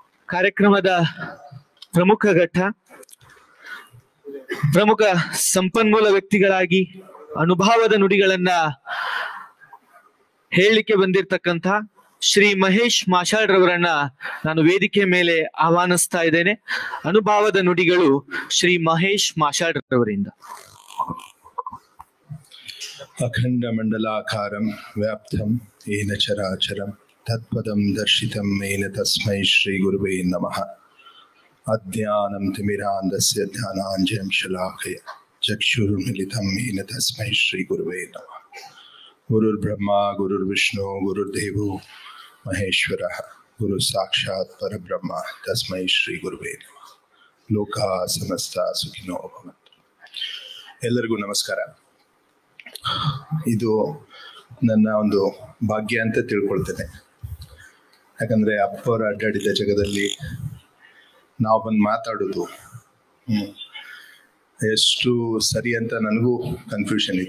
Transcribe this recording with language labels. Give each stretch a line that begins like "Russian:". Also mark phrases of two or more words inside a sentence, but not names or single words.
Kannada: ಕಾರ್ಯಕ್ರಮದ ಪ್ರಮುಖ ಘಟ್ಟ, ಪ್ರಮುಖ ಸಂಪನ್ಮೂಲ ವ್ಯಕ್ತಿಗಳಾಗಿ ಅನುಭವದ ನುಡಿಗಳನ್ನ ಹೇಳಲಿಕ್ಕೆ ಬಂದಿರತಕ್ಕಂಥ ಶ್ರೀ ಮಹೇಶ್ ಮಾಷಾಳ್ ರವರನ್ನ ನಾನು ವೇದಿಕೆ ಮೇಲೆ ಆಹ್ವಾನಿಸ್ತಾ ಇದ್ದೇನೆ. ಅನುಭವದ ನುಡಿಗಳು ಶ್ರೀ ಮಹೇಶ್ ಮಾಷಾಳ್ ರವರಿಂದ.
Sanskrit: ಅಖಂಡ ಮಂಡಲಾಕಾರಂ ವ್ಯಾಪ್ತಂ ಏನ ಚರಾಚರಂ ತತ್ಪದಂ ದರ್ಶಿತಂ ಏನ ತಸ್ಮೈ ಶ್ರೀ ಗುರುವೇ ನಮಃ. ಅಜ್ಞಾನಂ ತಿಮಿರಾಂಧಸ್ಯ ಜ್ಞಾನಾಂಜನಂ ಶಲಾಕಯ ಚಕ್ಷುರುನ್ಮಿಲಿತಂ ಏನ ತಸ್ಮೈ ಶ್ರೀ ಗುರುವೇ ನಮಃ. ಗುರುರ್ಬ್ರಹ್ಮ ಗುರುರ್ವಿಷ್ಣು ಗುರುರ್ದೇವೋ ಮಹೇಶ್ವರಃ ಗುರು ಸಾಕ್ಷಾತ್ ಪರಬ್ರಹ್ಮ ತಸ್ಮೈ ಶ್ರೀ ಗುರುವೇ ನಮಃ. ಲೋಕಾ ಸಮಸ್ತ ಸುಖಿನೋ ಭವಂತು.
Kannada: ಎಲ್ಲರಿಗೂ ನಮಸ್ಕಾರ. ಇದು ನನ್ನ ಒಂದು ಭಾಗ್ಯ ಅಂತ ತಿಳ್ಕೊಳ್ತೇನೆ. ಯಾಕಂದ್ರೆ ಅಪ್ಪವರು ಅಡ್ಡಾಡಿದ ಜಗದಲ್ಲಿ ನಾವು ಬಂದು ಮಾತಾಡೋದು ಎಷ್ಟು ಸರಿ ಅಂತ ನನಗೂ ಕನ್ಫ್ಯೂಷನ್ ಇದೆ.